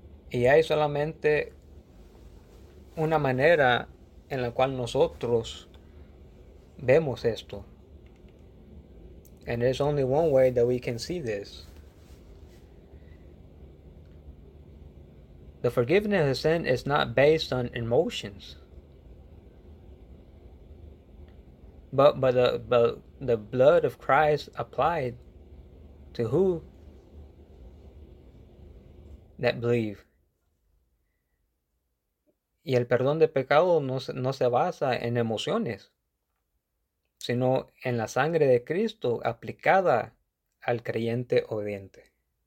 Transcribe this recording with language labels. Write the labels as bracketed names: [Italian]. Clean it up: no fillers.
[Spanish] Y hay solamente una manera en la cual nosotros vemos esto. [English] And there's only one way that we can see this. The forgiveness of sin is not based on emotions, but the blood of Christ applied to who that believe. [Spanish] Y el perdón de pecado no se basa en emociones, sino en la sangre de Cristo aplicada al creyente obediente.